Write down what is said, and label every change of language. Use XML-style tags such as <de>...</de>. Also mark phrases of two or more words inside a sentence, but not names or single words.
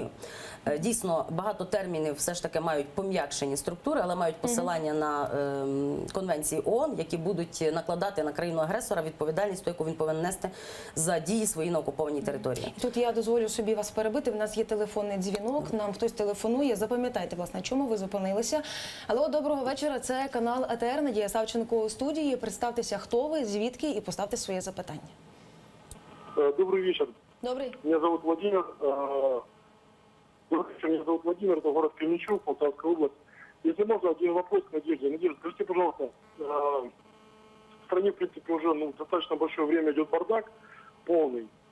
<uk>Дійсно, багато термінів все ж таки мають пом'якшені структури, але мають посилання на конвенції ООН, які будуть накладати на країну-агресора відповідальність, яку він повинен нести за дії свої на окупованій території. Тут я дозволю собі вас перебити. В нас є телефонний дзвінок, нам хтось телефонує. Запам'ятайте, власне, чому ви зупинилися. Алло, доброго вечора. Це канал АТР. Надія Савченко у студії. Представтеся, хто ви, звідки, і поставте своє запитання.</uk> <ru>Добрый вечер.</ru> <uk>Добрий.</uk> <ru>Меня зовут Владимир. Меня зовут Владимир, это город Кременчуг, Полтавская область. Если можно, один вопрос к Надежде. Надежда, скажите, пожалуйста, в стране, в принципе, уже достаточно большое время идет бардак полный.</ru>